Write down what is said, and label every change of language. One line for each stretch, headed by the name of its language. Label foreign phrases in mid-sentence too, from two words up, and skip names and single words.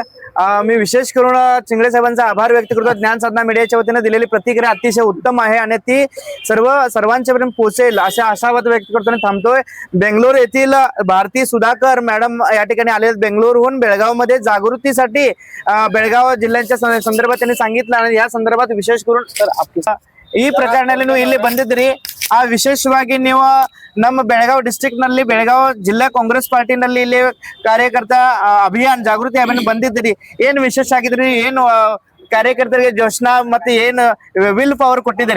Marathi: मी विशेष करून चिंगळे साहेबांचा आभार व्यक्त करतो. ज्ञान साधना मीडियाच्या वतीने दिलेली प्रतिक्रिया अतिशय उत्तम आहे आणि ती सर्वांच्या पर्यंत पोहोचेल अशा आशावाद व्यक्त करतो आणि थांबतोय. बेंगलोर येथील भारती सुधाकर मॅडम या ठिकाणी आले. बेंगलोरहून बेळगावमध्ये जागृतीसाठी बेळगाव जिल्ह्याच्या संदर्भात त्यांनी सांगितलं आणि या संदर्भात विशेष करून
Kannada: ಈ ಪ್ರಕರಣದಲ್ಲಿ ನೀವು ಇಲ್ಲಿ ಬಂದಿದ್ರಿ. ಆ ವಿಶೇಷವಾಗಿ ನೀವು ನಮ್ಮ ಬೆಳಗಾವಿ ಡಿಸ್ಟ್ರಿಕ್ಟ್ ನಲ್ಲಿ ಬೆಳಗಾವಿ ಜಿಲ್ಲಾ ಕಾಂಗ್ರೆಸ್ ಪಾರ್ಟಿನಲ್ಲಿ ಇಲ್ಲಿ ಕಾರ್ಯಕರ್ತ ಅಭಿಯಾನ ಜಾಗೃತಿ ಅಭಿಯಾನ ಬಂದಿದ್ರಿ. ಏನು ವಿಶೇಷ ಆಗಿದ್ರಿ, ಏನು ಕಾರ್ಯಕರ್ತರಿಗೆ ಜೋಶ್ನಾ ಮತ್ತೆ ಏನ್
English: will power
Kannada: ಕೊಟ್ಟಿದ್ದಾರೆ?